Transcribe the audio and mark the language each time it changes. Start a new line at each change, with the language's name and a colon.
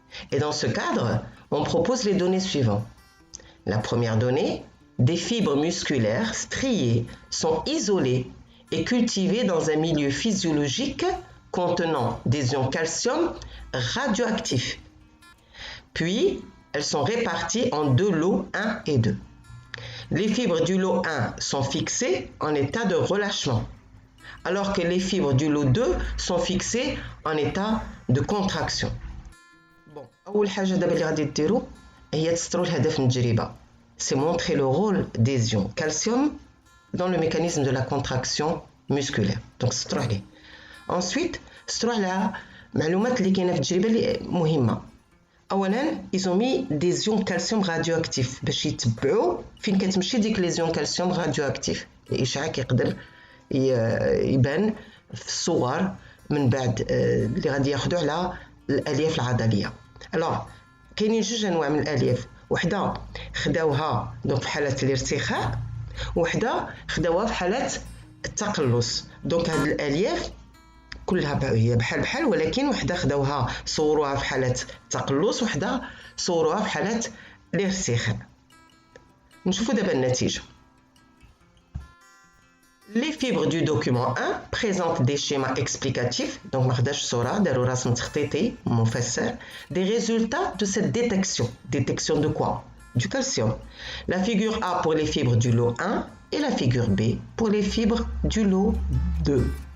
French: Et dans ce cadre, on propose les données suivantes. La première donnée, des fibres musculaires striées sont isolées et cultivées dans un milieu physiologique contenant des ions calcium radioactifs. Puis, elles sont réparties en deux lots 1 et 2. Les fibres du lot 1 sont fixées en état de relâchement, alors que les fibres du lot 2 sont fixées en état de contraction.
Arabic: أول حاجة دابا اللي غادي ديروا هي تسطروا الهدف من التجربة. C'est montrer le rôle des ions calcium dans le mécanisme de la contraction musculaire.
French: Donc
Arabic: سطروا عليه.
French: Ensuite,
Arabic: سطروا على معلومات اللي كاينة في التجربة اللي مهمة. اولا
French: ils ont mis des ions calcium radioactifs
Arabic: باش يتبعوا فين كتمشي ديك لي
French: ions calcium radioactifs.
Arabic: الاشعاع كيقدر يبان في الصور من بعد اللي غادي ياخذوا على الالياف العضليه. الوغ كاينين جوج انواع من الالياف، وحده خداوها دونك في حاله الارتخاء، وحده خداوها في حاله التقلص. دونك هاد الالياف كلها هي بحال ولكن وحده خداوها صوروها في حاله التقلص، وحده صوروها في حاله الارتخاء. نشوفوا دابا النتيجه.
French: Les fibres du document 1 présentent des schémas explicatifs, donc
Arabic: ما خداش صوره داروا رسم تخطيطي مفسر
French: des résultats de cette détection. Détection de quoi? Du calcium. La figure A pour les fibres du lot 1 et la figure B pour les fibres du lot 2.